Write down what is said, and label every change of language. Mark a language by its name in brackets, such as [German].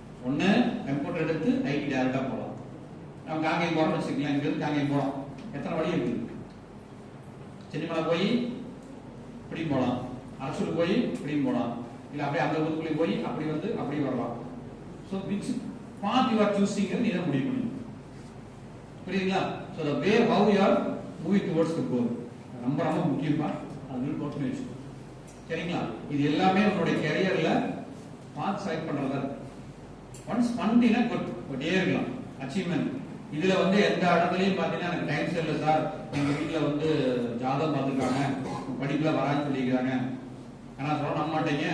[Tamil] ஒண்ணு கம்ப்யூட்டர் எடுத்து ஐடி டைரக்டா போகலாம். நம்ம காங்கேயம் போறோம்னு வச்சுக்கலாம். இங்க இருந்து காங்கேயம் போறோம், எத்தனை வழி இருக்கு? சென்னிமலை போய் இப்படி போகலாம், அரசூர் போய் இப்படி போகலாம், இல்ல அப்படியே அந்த ஊருக்குள்ளே போய் அப்படி வந்து அப்படி வரலாம். [English] so which path you are choosing [Tamil] நீ தான் முடிவு பண்ணணும். புரியுதுங்களா? [English] So the way how you are moving towards the goal [Tamil] ரொம்ப ரொம்ப முக்கியமா அது போட்டு வச்சுக்கோ. சரிங்களா? இது எல்லாமே உங்களுடைய கரியர்ல பாத் செலக்ட் பண்றதா. ஒன்ஸ் பண்ணினா குட், பட் ஏறலாம் அச்சீவ்மென்ட். இதுல வந்து எந்த இடத்துலயும் பாத்தீங்கன்னா எனக்கு டைம் சரியில்லை சார், எங்க வீட்டுல வந்து ஜாதகம் பார்த்துருக்காங்க, படிப்புல வரான்னு சொல்லிக்கிறாங்க, ஆனா சொல்ல நம்ப மாட்டேங்க.